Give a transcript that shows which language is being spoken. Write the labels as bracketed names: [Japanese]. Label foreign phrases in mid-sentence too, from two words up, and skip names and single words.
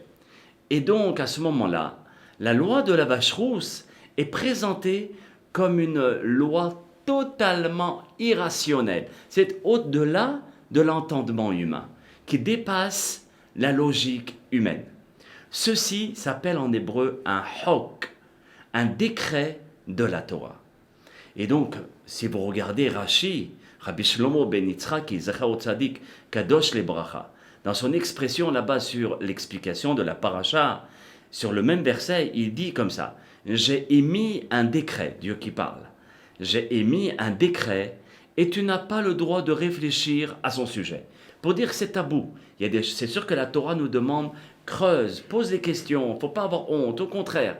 [French] Et donc, à ce moment-là, la loi de la vache rousse est présentée comme une loi totalement irrationnelle. C'est au-delà de l'entendement humain, qui dépasse la logique humaine. Ceci s'appelle en hébreu un hok, un décret de la Torah. Et donc, si vous regardez Rashi, Rabbi Shlomo ben Yitzhaki, [Hebrew] זכר צדיק, קדוש לברכה, [French] dans son expression là-bas sur l'explication de la paracha, sur le même verset, il dit comme ça, « J'ai émis un décret », Dieu qui parle, « J'ai émis un décret et tu n'as pas le droit de réfléchir à son sujet. » Pour dire que c'est tabou. C'est sûr que la Torah nous demande, creuse, pose des questions, il ne faut pas avoir honte, au contraire.